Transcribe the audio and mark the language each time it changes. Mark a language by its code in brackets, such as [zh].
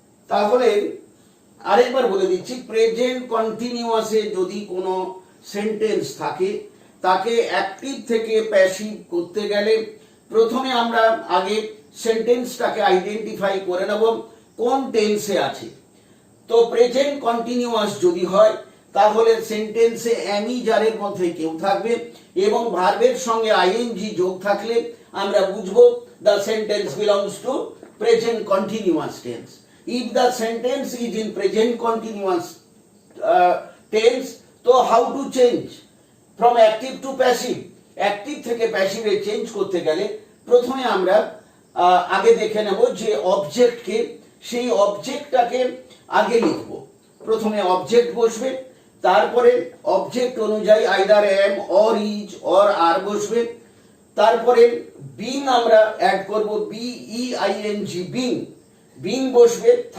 [bn] তাহলে আরেকবার বলে দিচ্ছি, প্রেজেন্ট কন্টিনিউয়াসে যদি কোনো সেন্টেন্স থাকে তাকে অ্যাক্টিভ থেকে প্যাসিভ করতে গেলে প্রথমে আমরা আগে সেন্টেন্সটাকে আইডেন্টিফাই করে নেব কোন টেন্সে আছে। তো প্রেজেন্ট কন্টিনিউয়াস যদি হয় তাহলে সেন্টেন্সে এমি যারের মধ্যে কেউ থাকবে এবং ভার্বের সঙ্গে আইএনজি যোগ থাকলে আমরা বুঝবো [en] The sentence belongs to present continuous tense. If the sentence is in present continuous tense, তো how to change from active to passive? [bn] Active থেকে passive এ চেঞ্জ করতে গেলে প্রথমে আমরা আগে দেখে নেব যে অবজেক্টকে, সেই অবজেক্টটাকে আগে লিখব। প্রথমে অবজেক্ট বসবে, তারপরে অবজেক্ট অনুযায়ী [en] either am or is or are [bn] বসবে, তারপরে বিং আমরা অ্যাড করব, BEING, বিং, বিং বসবে।